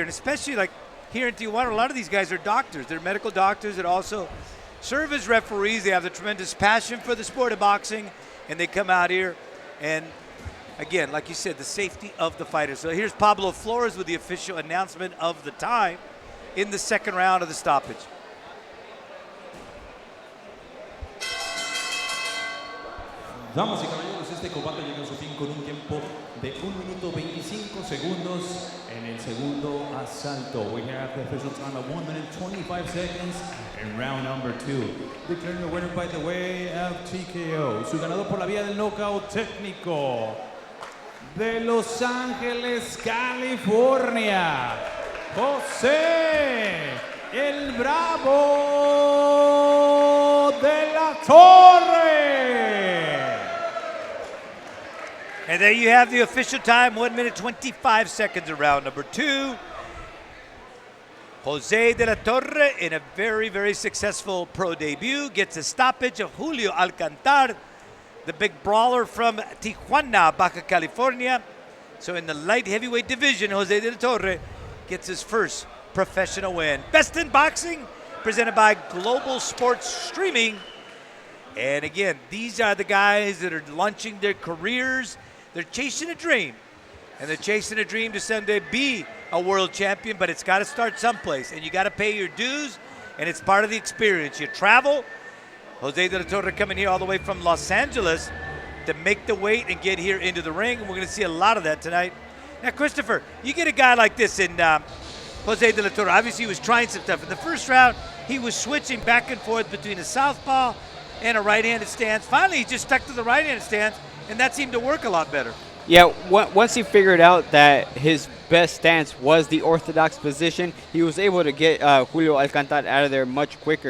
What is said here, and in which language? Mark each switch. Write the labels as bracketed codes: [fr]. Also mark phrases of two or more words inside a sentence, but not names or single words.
[en] And especially like here in Tijuana, a lot of these guys are doctors. They're medical doctors that also serve as referees. They have the tremendous passion for the sport of boxing. And they come out here and, again, like you said, the safety of the fighters. So here's Pablo Flores with the official announcement of the time in the second round of the stoppage. [es] Damas y caballeros, este combate llega a su fin con un tiempo de 1 minuto 25 segundos en el segundo asalto. [en] We have the official time of 1 minute 25 seconds in round number 2. Declaring the winner by the way of TKO. [es] Su ganador por la vía del knockout técnico de Los Ángeles, California, José el Bravo de la Torre. [en] And there you have the official time, 1 minute 25 seconds in round number 2. Jose de la Torre, in a very, very successful pro debut, gets a stoppage of Julio Alcantar, the big brawler from Tijuana, Baja California. So in the light heavyweight division, Jose de la Torre gets his first professional win. Best in Boxing, presented by Global Sports Streaming. And again, these are the guys that are launching their careers. They're chasing a dream. And they're chasing a dream to someday be a world champion, but it's got to start someplace. And you got to pay your dues, and it's part of the experience. You travel. Jose de la Torre coming here all the way from Los Angeles to make the weight and get here into the ring. And we're going to see a lot of that tonight. Now, Christopher, you get a guy like this in Jose de la Torre. Obviously, he was trying some stuff. In the first round, he was switching back and forth between a southpaw and a right-handed stance. Finally, he just stuck to the right-handed stance, and that seemed to work a lot better. Yeah, once he figured out that his best stance was the orthodox position, he was able to get Julio Alcantar out of there much quicker.